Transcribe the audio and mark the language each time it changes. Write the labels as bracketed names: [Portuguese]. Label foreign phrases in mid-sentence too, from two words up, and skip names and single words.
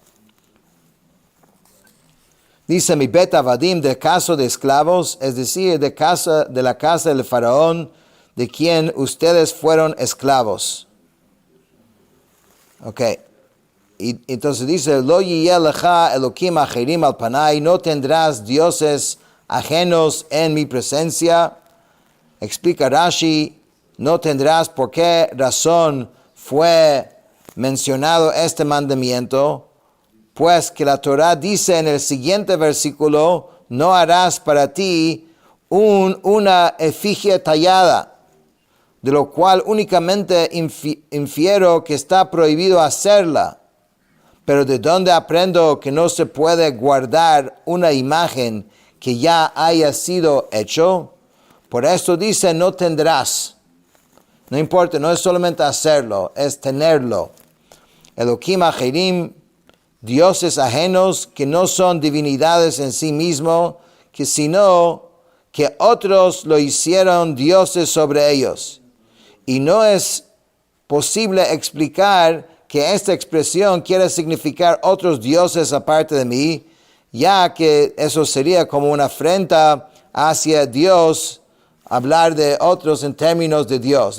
[Spanish] Dice mi [Hebrew] בית עבדים, [Spanish] del caso de esclavos, es decir, de la casa del faraón, de quien ustedes fueron esclavos. Ok. Y entonces dice, [Hebrew] לא יהיה לך אלהים אחרים על פני, [Spanish] no tendrás dioses ajenos en mi presencia. Explica Rashi, no tendrás por qué razón fue mencionado este mandamiento, pues que la Torah dice en el siguiente versículo, no harás para ti una efigie tallada, de lo cual únicamente infiero que está prohibido hacerla. Pero ¿de dónde aprendo que no se puede guardar una imagen que ya haya sido hecho? Por esto dice, no tendrás. No importa, no es solamente hacerlo, es tenerlo. [Hebrew] אלהים אחרים, [Spanish] dioses ajenos que no son divinidades en sí mismos, sino que otros lo hicieron dioses sobre ellos. Y no es posible explicar que esta expresión quiere significar otros dioses aparte de mí, ya que eso sería como una afrenta hacia Dios, hablar de otros en términos de Dios.